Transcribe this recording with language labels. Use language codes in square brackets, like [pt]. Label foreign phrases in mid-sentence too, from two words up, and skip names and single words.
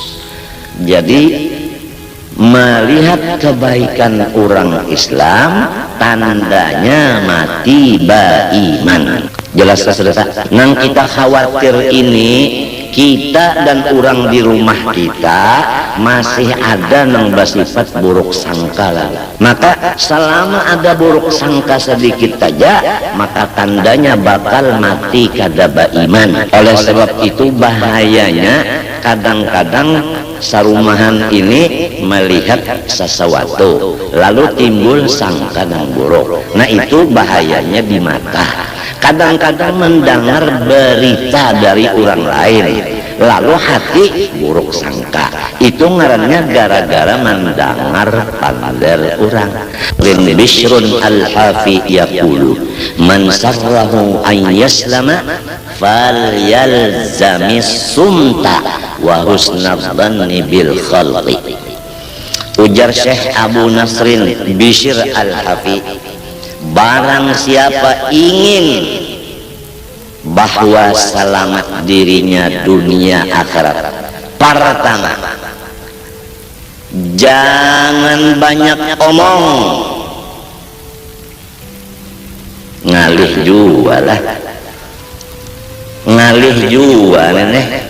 [bjn] Jadi melihat kebaikan orang Islam tandanya mati beriman. Jelas saudara? Nang kita khawatir ini, kita dan orang di rumah kita masih ada yang bersifat buruk sangka lah. Maka selama ada buruk sangka sedikit saja, maka tandanya bakal mati kada beriman. Oleh sebab itu bahayanya kadang-kadang sarumahan ini melihat sesuatu lalu timbul sangka yang buruk. Nah itu bahayanya di mata. Kadang-kadang mendengar berita dari orang lain lalu hati buruk sangka, itu ngarannya gara-gara mendengar pander orang. [ar] لين بشر الحافي يقول من سره أن يسلم فليلزم الصمت وحسن الظن بالخلق. [bjn] Ujar Syekh Abu Nasrin Bishr al-Hafi, barang siapa ingin bahwa selamat dirinya dunia akhirat, pertama jangan banyak omong, ngalih jua lah, ngalih jua nenek.